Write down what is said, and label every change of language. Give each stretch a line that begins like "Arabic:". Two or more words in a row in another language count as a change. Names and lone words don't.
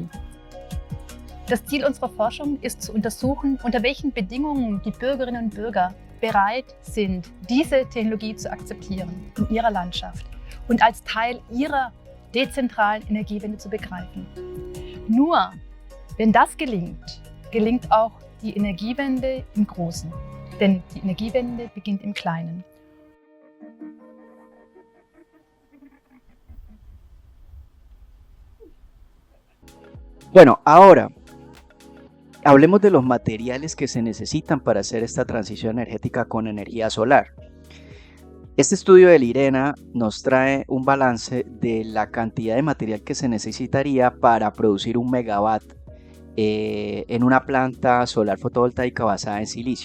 German: Das Ziel unserer Forschung ist zu untersuchen, unter welchen Bedingungen die Bürgerinnen und Bürger bereit sind, diese Technologie zu akzeptieren in ihrer Landschaft und als Teil ihrer dezentralen Energiewende zu begreifen. Nur wenn das gelingt, gelingt auch die Energiewende im Großen. Denn die Energiewende beginnt im Kleinen.
Spanish: Bueno, ahora hablemos de los materiales que se necesitan para hacer esta transición energética con energía solar. Este estudio del IRENA nos trae un balance de la cantidad de material que se necesitaría para producir 1 megawatt en una planta solar fotovoltaica basada en silicio.